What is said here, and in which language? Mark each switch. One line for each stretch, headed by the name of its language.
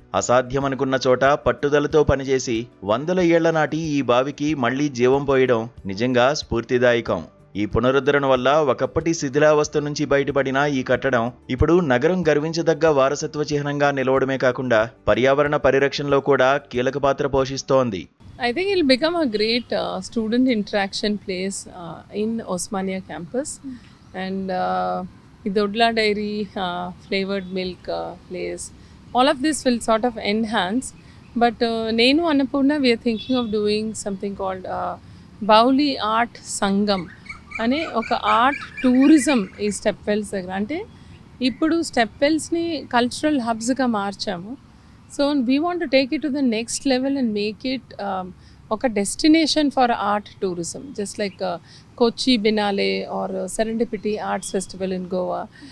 Telugu: అసాధ్యమనుకున్న చోట పట్టుదలతో పనిచేసి 100 ఏళ్ల నాటి ఈ బావికి మళ్లీ జీవం పోయడం నిజంగా స్ఫూర్తిదాయకం. ఈ పునరుద్ధరణ వల్ల ఒకప్పటి శిథిలావస్థ నుంచి బయటపడిన ఈ కట్టడం ఇప్పుడు నగరం గర్వించదగ్గ వారసత్వ చిహ్నంగా నిలవడమే కాకుండా పర్యావరణ పరిరక్షణలో కూడా కీలక పాత్ర పోషిస్తోంది.
English: I think it will become a great student interaction place in Osmania campus. And the Dodla Dairy flavored milk place, all of this will sort of enhance. But Nenu Annapurna, we are thinking of doing something called Bauli Art Sangam.
Telugu: అనే ఒక art tourism ఈ step wells దగ్గర. అంటే ఇప్పుడు step వెల్స్ని cultural హబ్స్గా మార్చాము.
English: So we want to take it to the next level and make it ఒక destination for art tourism, just like Kochi Biennale or Serendipity Arts Festival in Goa.